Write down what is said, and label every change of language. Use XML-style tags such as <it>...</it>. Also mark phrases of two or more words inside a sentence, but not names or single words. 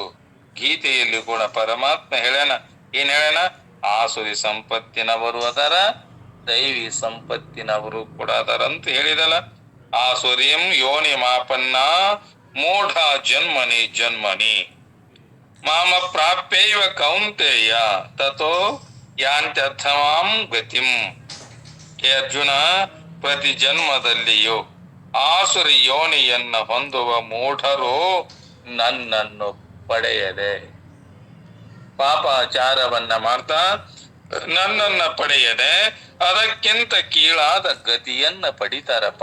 <kn>ಗೀತೆಯಲ್ಲಿ ಕೂಡ ಪರಮಾತ್ಮ ಹೇಳನ, ಏನ್ ಹೇಳನ? ಆಸುರಿ ಸಂಪತ್ತಿನವರು ಅದರ, ದೈವಿ ಸಂಪತ್ತಿನವರು ಕೂಡ ಅದರ ಅಂತ ಹೇಳಿದಲ್ಲ.</kn> <sa>ಆಸುರಿಂ ಯೋನಿ ಮಾಪನ್ನ ಮೂಢ ಜನ್ಮನಿ ಜನ್ಮನಿ ಮಾಮ ಪ್ರಾಪ್ಯೈವ ಕೌಂತೆಯ ತಥೋ ಯಾಂತ್ಯರ್ಥಮಾಂ ಗತಿಂ.</sa> <kn>ಹೇ ಅರ್ಜುನ, ಪ್ರತಿ ಜನ್ಮದಲ್ಲಿಯೂ ಆಸುರಿ ಯೋನಿಯನ್ನ ಹೊಂದುವ ಮೂಢರು ನನ್ನನ್ನು ಪಡೆಯದೆ, ಪಾಪಾಚಾರವನ್ನ ಮಾಡ್ತಾ ನನ್ನನ್ನ ಪಡೆಯದೆ ಅದಕ್ಕಿಂತ ಕೀಳಾದ ಗತಿಯನ್ನ ಪಡಿತಾರಪ್ಪ.</kn>